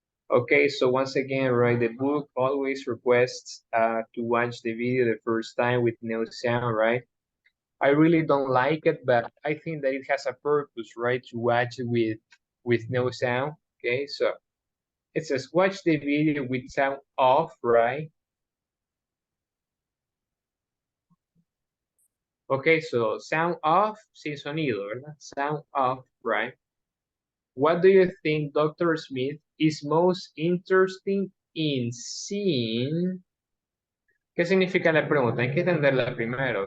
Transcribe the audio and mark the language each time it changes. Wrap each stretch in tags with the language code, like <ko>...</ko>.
<en>Okay, so once again, right, the book always requests to watch the video the first time with no sound, right? I really don't like it, but I think that it has a purpose, right, to watch it with no sound. Okay, so it says watch the video with sound off, right? Okay, so sound off,</en> <es>sin sonido, ¿verdad?</es> <en>Sound off, right? What do you think Dr. Smith is most interesting in seeing?</en> <es>¿Qué significa la pregunta? Hay que entenderla primero.</es>